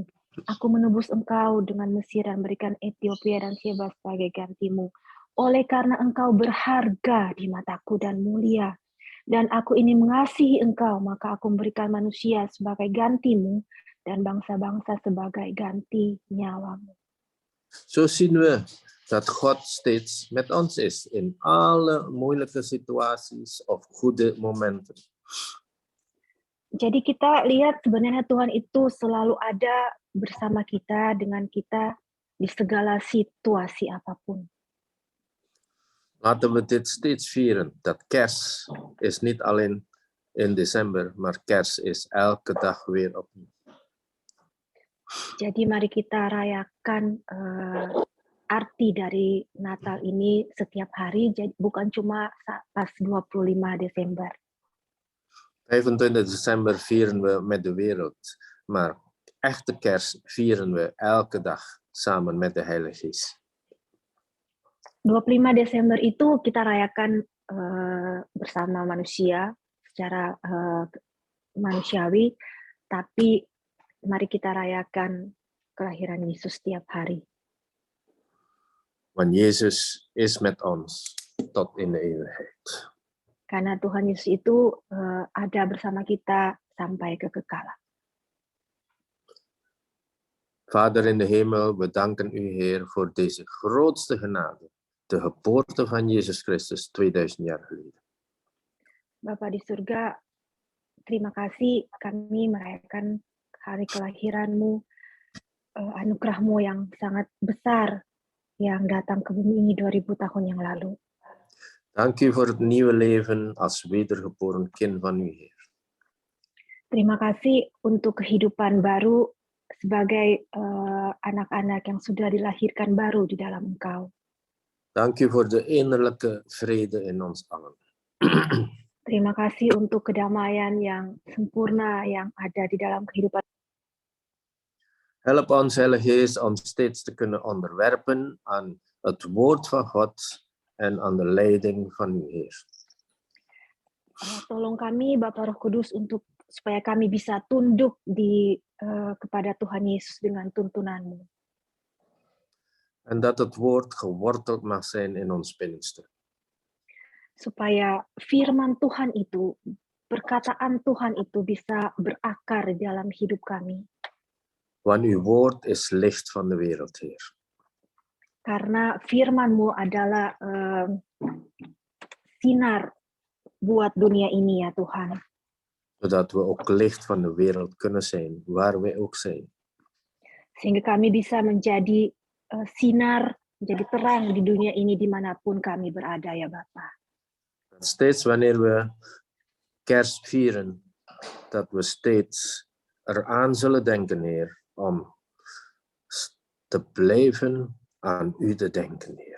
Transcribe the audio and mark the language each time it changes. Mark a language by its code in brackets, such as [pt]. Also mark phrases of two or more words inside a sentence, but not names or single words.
[id] Aku menebus engkau dengan Mesir dan berikan Ethiopia dan Sheba sebagai gantimu. Oleh karena engkau berharga di mataku dan mulia, dan aku ini mengasihi engkau, maka aku memberikan manusia sebagai gantimu dan bangsa-bangsa sebagai ganti nyawamu. [nl] Zo zien we dat God steeds met ons is in alle moeilijke situaties of goede momenten. [id] Jadi kita lihat sebenarnya Tuhan itu selalu ada bersama kita, dengan kita di segala situasi apapun. [nl] Laten we dit steeds vieren, dat kerst is niet alleen in december, maar kerst is elke dag weer opnieuw. [id] Jadi mari kita rayakan arti dari Natal ini setiap hari, jadi bukan cuma pas 25 Desember. [nl] 25 december vieren we met de wereld, maar echte kerst vieren we elke dag samen met de Heilige Geest. [id] 25 Desember itu kita rayakan bersama manusia secara manusiawi, tapi mari kita rayakan kelahiran Yesus setiap hari. [nl] Want Jezus is met ons tot in de eeuwigheid. [id] Karena Tuhan Yesus itu ada bersama kita sampai kekekalan. [nl] Vader in de hemel, we danken u, Heer, voor deze grootste genade, de geboorte van Jezus Christus 2000 jaar geleden. [id] Bapa di surga, terima kasih kami merayakan hari kelahiran-Mu, anugerah-Mu yang sangat besar yang datang ke bumi ini 2000 tahun yang lalu. [nl] Dank u voor het nieuwe leven als wedergeboren kind van u, Heer. [id] Terima kasih untuk kehidupan baru sebagai anak-anak yang sudah dilahirkan baru di dalam Engkau. [nl] Dank u voor de innerlijke vrede in ons allen. [id] Terima kasih untuk kedamaian yang sempurna yang ada di dalam kehidupan. [nl] Help ons, Heilige Geest, om steeds te kunnen onderwerpen aan het woord van God en aan de leiding van uw Heer. [id] Tolong kami, Bapa Roh Kudus, supaya kami bisa tunduk kepada Tuhan Yesus dengan tuntunan-Mu. [nl] En dat het woord geworteld mag zijn in ons binnenste. [id] Supaya firman Tuhan itu, perkataan Tuhan itu bisa berakar di dalam hidup kami. [nl] Want uw woord is licht van de wereld, Heer. [id] Karena firman-Mu adalah sinar buat dunia ini ya Tuhan. [nl] Zodat we ook licht van de wereld kunnen zijn, waar wij ook zijn. [id] Sehingga kami bisa menjadi sinar, menjadi terang di dunia ini dimanapun kami berada ya Bapa. [nl] Steeds wanneer we kerst vieren, dat we steeds eraan zullen denken, Heer, om te blijven aan u te denken, Heer.